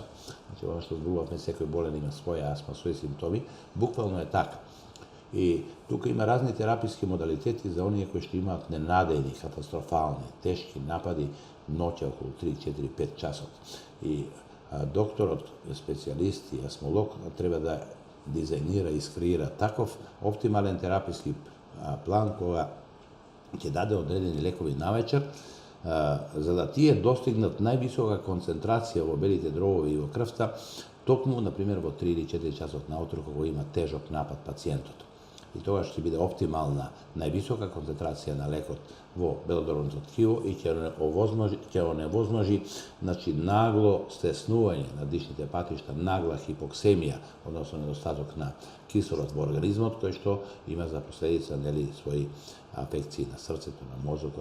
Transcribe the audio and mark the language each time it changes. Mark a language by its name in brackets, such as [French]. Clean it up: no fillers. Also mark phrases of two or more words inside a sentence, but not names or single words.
[Macedonian] Значи, ова што зборувавме, секој болен има своја астма, своји симптоми, буквално е така. И тука има разни тераписки модалитети за оние кои што имаат ненадејни, катастрофални, тешки напади ноќе околу 3-4-5 часот. И докторот, специјалист и астмолог треба да дизајнира и скреира таков оптимален терапијски план кога ќе даде одредени лекови навечер, за да тие достигнат највисока концентрација во белите дробови и во крвта, токму, например, во 3 или 4 часот наутро, кога има тежок напад пациентот. И тогаш ќе биде оптимална, највисока концентрација на лекот во белодробното ткиво и ќе оневозможи нагло стеснување на дишните патишта, нагла хипоксемија, односно недостаток на киселот во организмот, кој што има за последица своји афекции на срцето, на мозокот.